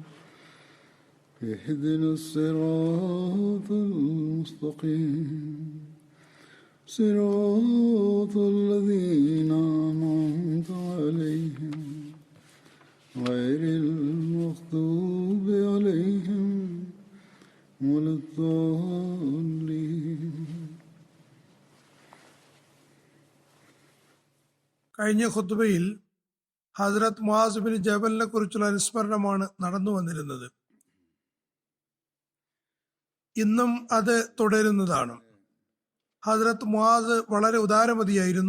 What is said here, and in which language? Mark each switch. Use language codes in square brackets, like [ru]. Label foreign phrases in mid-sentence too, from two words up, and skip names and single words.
[ar] اهدنا الصراط المستقيم صراط الذين أنعمت عليهم غير المغضوب عليهم ولا الضالين. [ml] കഴിഞ്ഞ ഖുത്ബയിൽ ഹസ്രത്ത് മുആസ് ബിൻ ജബലിനെ കുറിച്ചുള്ള അനുസ്മരണമാണ് നടന്നു വന്നിരുന്നത്. ഇന്നും അത് തുടരുന്നതാണ്. ഹസ്രത്ത് മുആസ് വളരെ ഉദാരമതിയായിരുന്നു.